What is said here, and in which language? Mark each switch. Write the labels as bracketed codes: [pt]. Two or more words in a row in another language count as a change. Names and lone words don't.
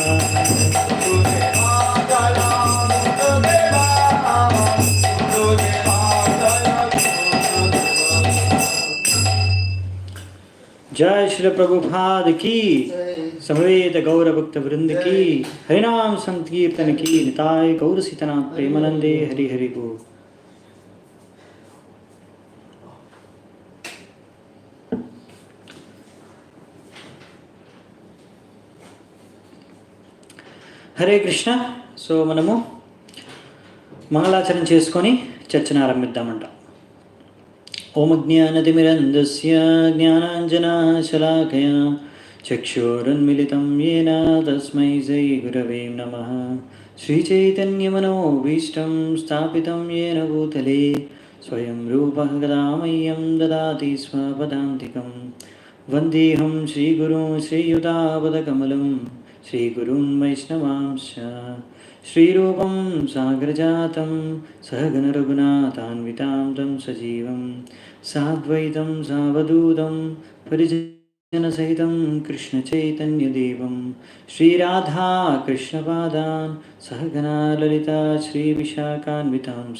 [hi] जय श्री प्रभुपाद की, समवेत गौर भक्त वृंद की, हरिनाम संकीर्तन की, निताय गौर सीतनाथ [bn] প্রেমানন্দে, হরি হরি বোল। [te] హరే కృష్ణ. సో మనము మంగళాచరణ చేసుకొని చర్చను ఆరంభిద్దామంట. [sa] ఓం జ్ఞానతిమిరంధస్య జ్ఞానాంజనశలాకయా చక్షురున్మిలితం येन తస్మై శ్రీ గురవే నమః. శ్రీచైతన్యమనోభీష్టం స్థాపితం येन భూతలే స్వయం రూపः కదా మह्यं దదాతి స్వపదాంతికం. వందేహం శ్రీగురుం శ్రీయుతాపదకమలం श्रीगुरून् वैष्णवांश्च श्रीरूपं साग्रजातं सहगणरघुनाथान्वितां तं सजीवं साद्वैतं सावधूतं परिजनसहितं कृष्णचैतन्यदेवं श्रीराधा कृष्णपादान् सहगणा ललिता श्रीविशाखान्वितांश्च।